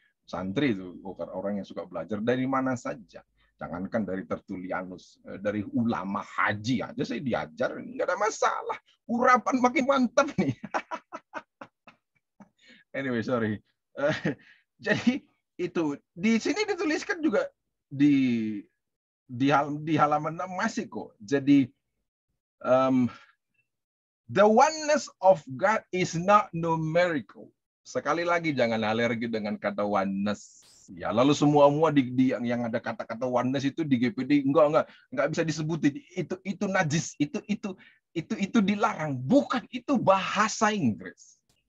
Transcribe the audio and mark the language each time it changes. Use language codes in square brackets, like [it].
[id] Santri itu bukan orang yang suka belajar dari mana saja. Jangankan dari Tertullianus, dari ulama haji aja saya diajar, nggak ada masalah. Urapan makin mantap nih. Anyway, sorry. Jadi itu di sini dituliskan juga di halaman 6 masih kok. Jadi [en] the oneness of God is not numerical. [id] Sekali lagi jangan alergi dengan kata oneness. Ya, lalu semua yang ada kata-kata oneness itu di GPD enggak bisa disebutin. Itu najis, itu dilarang. Bukan, itu bahasa Inggris.